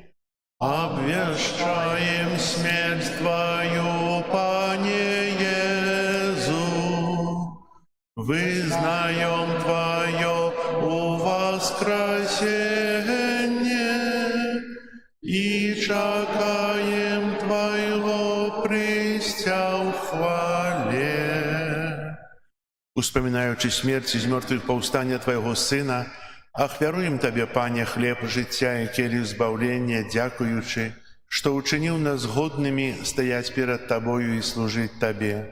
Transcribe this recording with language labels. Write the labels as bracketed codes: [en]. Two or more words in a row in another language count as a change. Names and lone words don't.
[be] Абвяшчаем смерць Тваю, Пане Езу, вызнаем [ru] Твое воскресенье [be] и чакаем Твоего прыцця ў хвале. Успамінаючи смерць з мёртвых паўстання Твайго Сына, ахвяруем Табе, Пане, хлеб жыцця і келіх збаўлення, дзякуючы, што ўчыніў нас годнымі стаяць перад Табою і служыць Табе.